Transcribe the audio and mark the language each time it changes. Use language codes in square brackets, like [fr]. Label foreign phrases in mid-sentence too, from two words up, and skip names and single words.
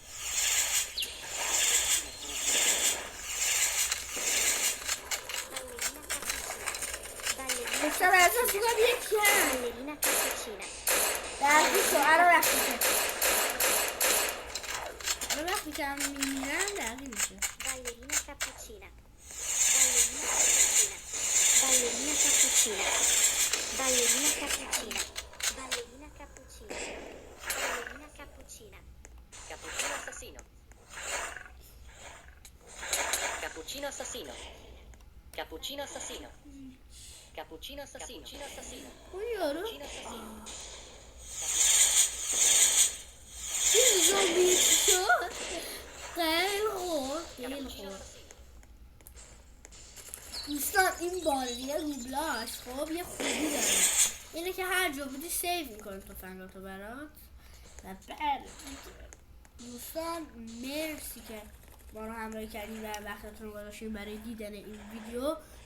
[fa] بسیار ازش بگم یکی هم درگی شو وقتی که هم میمیرن درگی میشه. Ballerina cappuccina. Ballerina cappuccina. Ballerina cappuccina. Ballerina cappuccina. Ballerina cappuccina. Cappuccino assassino. Cappuccino assassino. Cappuccino assassino. Cappuccino assassino. Cappuccino assassino. اون یارو Cappuccino assassino. این زومبی شد خیلی خورد خیلی Cappuccino خورد. assassino. دوستان این بازی روبلاش خب یه خوبی داره اینه که هر جا بودی سیو میکنه تفنگاتو برات و بعد دوستان مرسی که ما رو همراهی کردین و وقتتون رو گذاشتین برای دیدن این ویدیو.